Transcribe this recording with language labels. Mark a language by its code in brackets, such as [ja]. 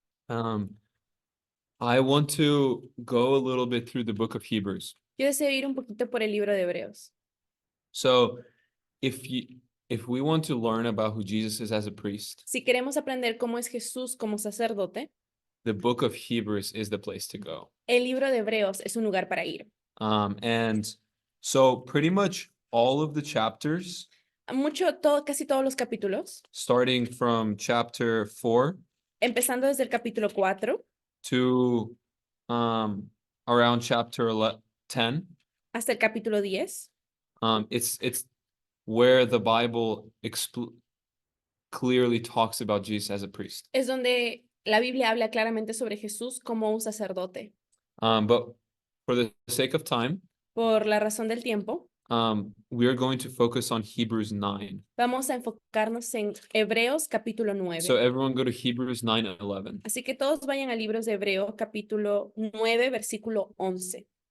[en] I want to go a little bit through the book of Hebrews. [es] Yo deseo ir un poquito por el libro de Hebreos. [en] So if we want to learn about who Jesus is as a priest, [es] Si queremos aprender cómo es Jesús como sacerdote, [en] the book of Hebrews is the place to go. [es] el libro de Hebreos es un lugar para ir. [en] And so pretty much all of the chapters, [es] Casi todos los capítulos, [en] starting from chapter 4 [es] empezando desde el capítulo 4 [en] to around chapter 10, [es] hasta el capítulo 10, [en] it's where the Bible clearly talks about Jesus as a priest. [es] es donde la Biblia habla claramente sobre Jesús como un sacerdote. [en] But for the sake of time, [es] Por la razón del tiempo, [en] we are going to focus on Hebrews 9. [es] vamos a enfocarnos en Hebreos capítulo 9. [en] So everyone go to Hebrews 9:11. [es] Así que todos vayan a libros de Hebreo capítulo 9, versículo 11.